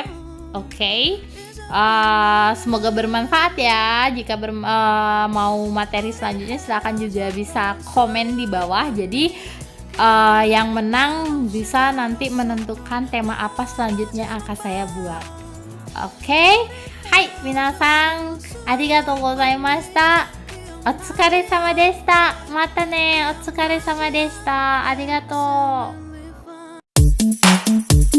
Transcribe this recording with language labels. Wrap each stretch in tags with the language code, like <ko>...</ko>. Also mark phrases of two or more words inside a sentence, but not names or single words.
<id>Oke. Semoga bermanfaat ya. Jika mau materi selanjutnya silakan juga bisa komen di bawah. Jadi yang menang bisa nanti menentukan tema apa selanjutnya akan saya buat. OK?</id> <ja>はい、皆さん、ありがとうございました。お疲れ様でした。またね。お疲れ様でした。ありがとう。</ja>